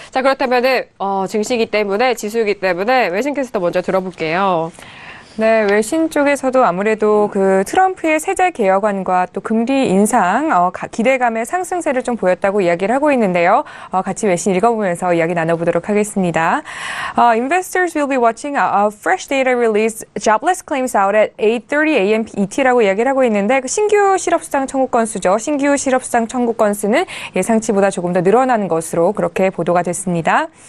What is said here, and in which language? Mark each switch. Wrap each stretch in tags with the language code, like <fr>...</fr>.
<ko>자, 그렇다면은 증시이기 때문에 지수이기 때문에 외신 캐스터 먼저 들어볼게요. 네, 외신 쪽에서도 아무래도 그 트럼프의 세제 개혁안과 또 금리 인상, 기대감의 상승세를 좀 보였다고 이야기를 하고 있는데요. 같이 외신 읽어보면서 이야기 나눠보도록 하겠습니다.</ko> <en>Investors will be watching a fresh data release jobless claims out at 8:30 a.m.</en> <ko>ET라고 이야기를 하고 있는데 그 신규 실업수당 청구 건수죠. 신규 실업수당 청구 건수는 예상치보다 조금 더 늘어나는 것으로 그렇게 보도가 됐습니다.</ko>